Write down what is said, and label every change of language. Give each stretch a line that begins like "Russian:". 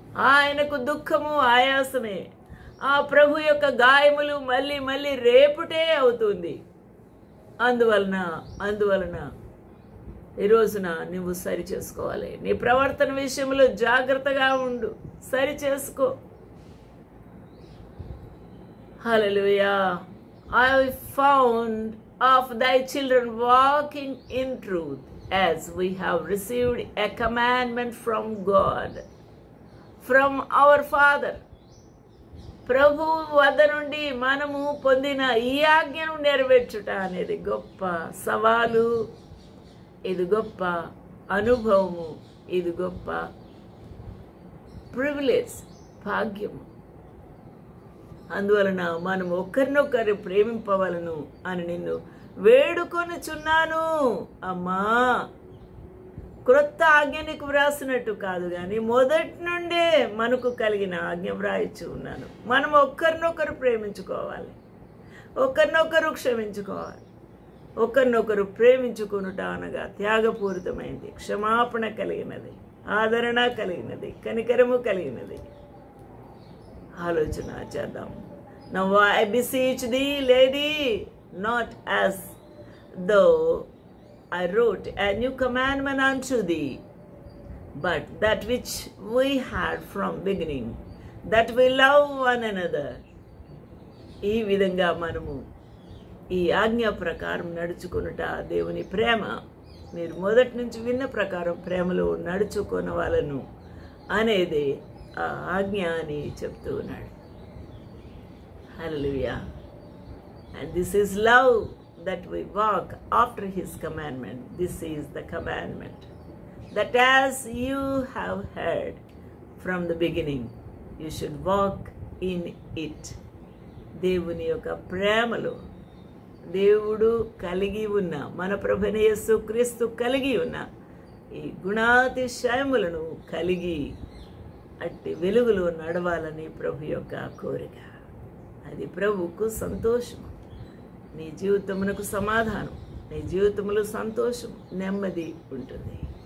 Telugu: ఆయనకు దుఃఖము ఆయాసమే. ఆ ప్రభు యొక్క గాయములు మళ్ళీ మళ్ళీ రేపుటే అవుతుంది. అందువలన ఈరోజున నువ్వు సరి చేసుకోవాలి. నీ ప్రవర్తన విషయంలో జాగ్రత్తగా ఉండు, సరి చేసుకో. హల్లెలూయా.
English: I found of thy children walking in truth, as we have received a commandment from God, from our Father.
Telugu: ప్రభు వద్ద నుండి మనము పొందిన ఈ ఆజ్ఞను నెరవేర్చుట అనేది గొప్ప సవాలు, ఇది గొప్ప అనుభవము, ఇది గొప్ప ప్రివిలేజ్, భాగ్యము. అందువలన మనం ఒకరినొకరు ప్రేమింపవలను అని నిన్ను వేడుకొనుచున్నాను. అమ్మా, క్రొత్త ఆజ్ఞ నీకు వ్రాసినట్టు కాదు, కానీ మొదటి నుండే మనకు కలిగిన ఆజ్ఞ వ్రాయిచ్చు ఉన్నాను. మనం ఒకరినొకరు ప్రేమించుకోవాలి, ఒకరినొకరు క్షమించుకోవాలి. ఒకరినొకరు ప్రేమించుకునుట అనగా త్యాగపూరితమైనది, క్షమాపణ కలిగినది, ఆదరణ కలిగినది, కనికరము కలిగినది. ఆలోచన చేద్దాం.
English: Now I beseech thee, lady, not as though I wrote a new commandment unto thee, but that which we had from beginning, that we love one another.
Telugu: ఈ విధంగా మనము ఈ ఆజ్ఞ ప్రకారం నడుచుకునుట దేవుని ప్రేమ. మీరు మొదటి నుంచి విన్న ప్రకారం ప్రేమలో నడుచుకున్న వాళ్ళను అనేది ఆ ఆజ్ఞ అని చెప్తూ ఉన్నాడు. హల్లెలూయా.
English: And this is love, that we walk after his commandment. This is the commandment, that as you have heard from the beginning, you should walk in it.
Telugu: దేవుని యొక్క ప్రేమలో దేవుడు కలిగి ఉన్న, మన ప్రభువైన యేసుక్రీస్తు కలిగి ఉన్న ఈ గుణాతిశయములను కలిగి అట్టి వెలుగులో నడవాలని ప్రభు యొక్క కోరిక. అది ప్రభువుకు సంతోషము. నీ జీవితమునకు సమాధానం, నీ జీవితంలో సంతోషం, నెమ్మది ఉంటుంది.